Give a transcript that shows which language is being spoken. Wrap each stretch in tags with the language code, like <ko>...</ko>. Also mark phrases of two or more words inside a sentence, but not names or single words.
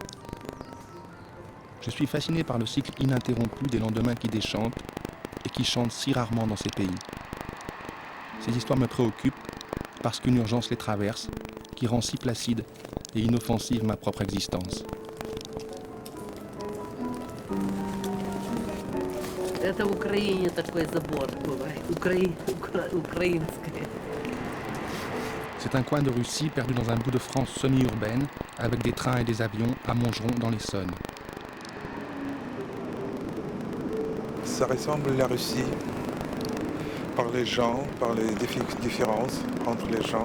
<fr>Je suis fasciné par le cycle ininterrompu des lendemains qui déchantent et qui chantent si rarement dans ces pays. Ces histoires me préoccupent parce qu'une urgence les traverse, qui rend si placide et inoffensive ma propre existence.</fr> <ru>Это в Украине такой забор бывает, украинский.</ru> <fr>C'est un coin de Russie perdu dans un bout de France semi-urbaine, avec des trains et des avions à Montgeron dans l'Essonne. Ça ressemble à la Russie, par les gens, par les différences entre les gens.</fr>